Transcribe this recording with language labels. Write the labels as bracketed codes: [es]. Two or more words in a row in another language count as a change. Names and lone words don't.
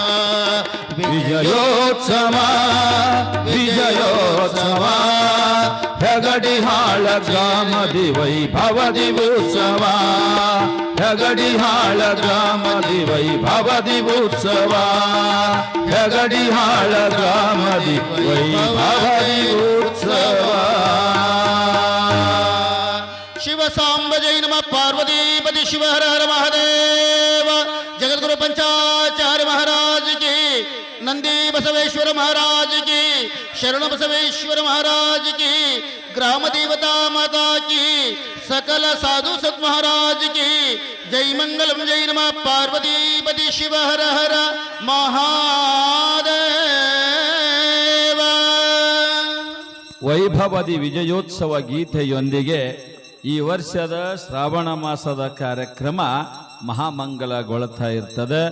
[kn] ವಿಜಯೋತ್ಸವ ವಿಜಯೋತ್ಸವ ಹೆಗಡಿಹಾಳ ಗ್ರಾಮದಿ ವೈಭವದಿ ಉತ್ಸವ, ಹೆಗಡಿಹಾಳ ಗ್ರಾಮದಿ ವೈಭವದಿ ಉತ್ಸವ, ಹೆಗಡಿಹಾಳ ಗ್ರಾಮದಿ ವೈಭವದಿ ಉತ್ಸವ. ಶಿವ ಸಾಂಬ ಜೈ ನಮಃ. ಪಾರ್ವತೀಪತಿ ಶಿವ ಹರ ಹರ ಮಹಾದೇವ. [hi] ಜಗದ್ಗುರು पंचाचार्य महाराज की, नंदी बसवेश्वर महाराज की, शरण बसवेश्वर महाराज की, ग्राम देवता माता की, सकल साधु सत महाराज की जय मंगलम. जय नमः. पार्वतीपति शिव हर हर महादेव. [kn] ವೈಭವದಿ ವಿಜಯೋತ್ಸವ ಗೀತೆಯೊಂದಿಗೆ ಈ ವರ್ಷದ ಶ್ರಾವಣ ಮಾಸದ ಕಾರ್ಯಕ್ರಮ ಮಹಾಮಂಗಲಗೊಳ್ತಾ ಇರ್ತದೆ.